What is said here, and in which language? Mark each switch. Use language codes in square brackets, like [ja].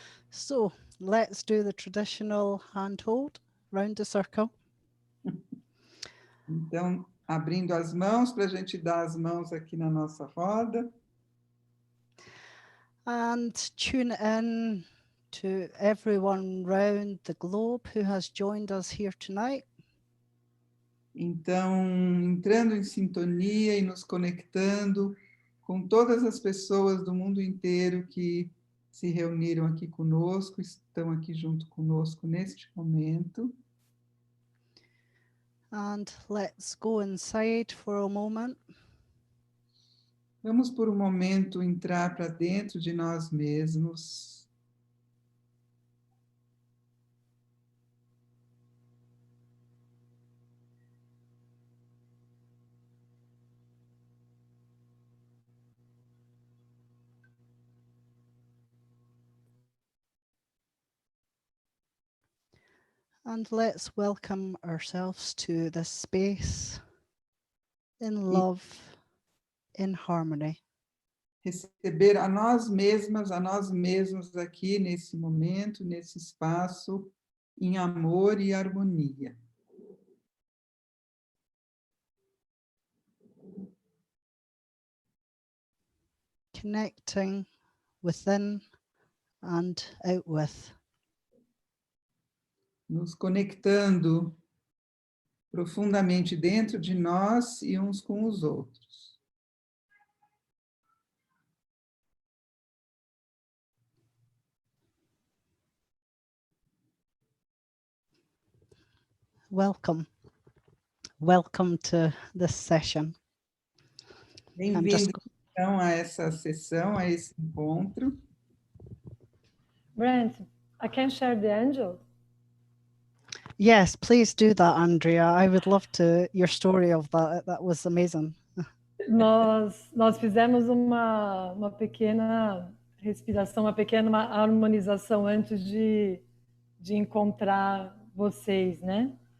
[en] So, let's do the traditional handhold round the circle. [pt] Então, abrindo as mãos para a gente dar as mãos aqui na nossa roda. [en] And tune in to everyone round the globe who has joined us here tonight. [pt] Então, entrando em sintonia e nos conectando com todas as pessoas do mundo inteiro que se reuniram aqui conosco, estão aqui junto conosco neste momento. [en] And let's go inside for a moment. [pt] Vamos por um momento entrar para dentro de nós mesmos. [en] And let's welcome ourselves to this space in love, in harmony. [pt] Receber a nós mesmos aqui nesse momento, nesse espaço, em amor e harmonia. [en] connecting within and out with. [pt] Nos conectando profundamente dentro de nós e uns com os outros. [en] Welcome. Welcome to this session. [pt] Bem-vindo, então, a essa sessão, a esse encontro. [en] Brant, I can share the angel. Yes, please do that, Andrea. I would love to, your story of that. That was amazing. [pt] Nós fizemos uma pequena respiração, uma pequena harmonização antes de encontrar vocês, né?